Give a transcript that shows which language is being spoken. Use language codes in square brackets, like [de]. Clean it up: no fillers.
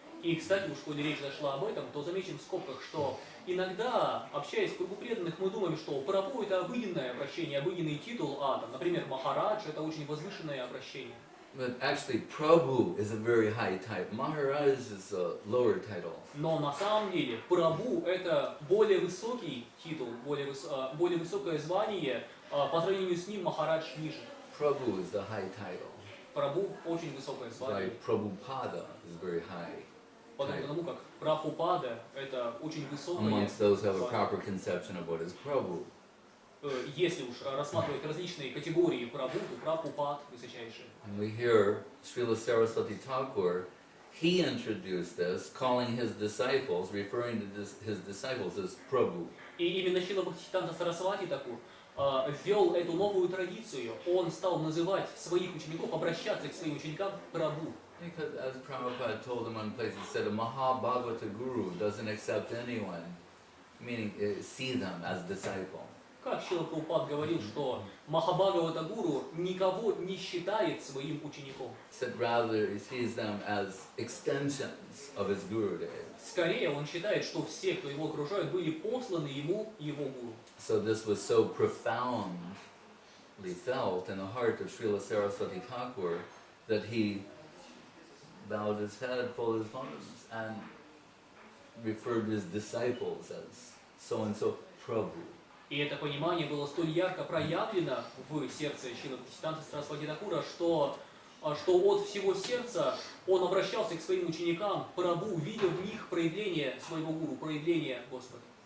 [ru] И, кстати, уж коли речь зашла об этом, то замечим в скобках, что иногда, общаясь в кругу преданных, мы думаем, что Прабху это обыденное обращение, обыденный титул, например, Махарадж это очень возвышенное обращение. [en] But actually, Prabhu is a very high title. Maharaj is a lower title. [ru] Но на самом деле Прабху это более высокий титул, более высокое звание, по сравнению с ним Махарадж ниже. [en] Prabhu is the high title. [ru] Прабху очень высокое звание. [en] Like Prabhupada is very high. [ru] Подобно тому, как Прабхупада это очень высокое [en] Amongst those who have a [ru] звание. [en] proper conception of what is Prabhu. [ru] Если уж рассматривать различные категории Прабху, то Прабхупад высочайший. [en] And we hear Srila Saraswati Thakur, he introduced this, calling his disciples, referring to his disciples as Prabhu. [ru] И именно Шрила Бхактисиданта Сарасвати Такур ввел эту новую традицию. Он стал называть своих учеников, обращаться к своим ученикам Прабху. [en] Because as Prabhupada told in one place, he said a Mahabhagavata Guru doesn't accept anyone, meaning see them as disciple. [ru] Как Шрила Прабхупад говорил, что Махабхагавата Гуру никого не считает своим учеником. [en] Said rather he sees them as extensions of his Gurudev. [ru] Скорее, он считает, что все, кто его окружают, были посланы ему его гуру. [en] So this was so profound felt in the heart of Srila Saraswati Thakur that he bowed his head, folded his palms, and referred to his disciples as so-and-so Prabhu. [ru] И это понимание было столь ярко проявлено в сердце Шрилы Бхактисиданты Сарасвати Тхакура, что от всего сердца он обращался к своим ученикам, Прабху, видел в них проявление своего гуру, проявление Господа.